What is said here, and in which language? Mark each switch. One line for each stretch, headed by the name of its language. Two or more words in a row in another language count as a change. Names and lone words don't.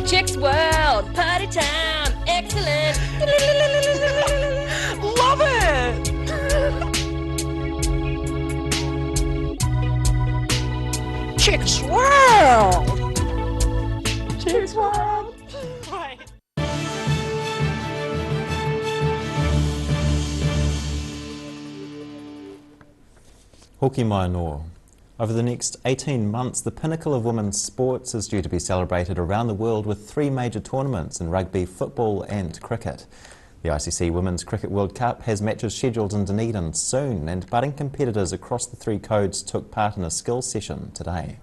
English: Chicks World, party time, excellent. Love it. Chicks World. Chicks World. Right.
Māori: Hoki mai noa.
English: Over the next 18 months, the pinnacle of women's sports is due to be celebrated around the world with 3 major tournaments in rugby, football and cricket. The ICC Women's Cricket World Cup has matches scheduled in Dunedin soon, and budding competitors across the 3 codes took part in a skills session today.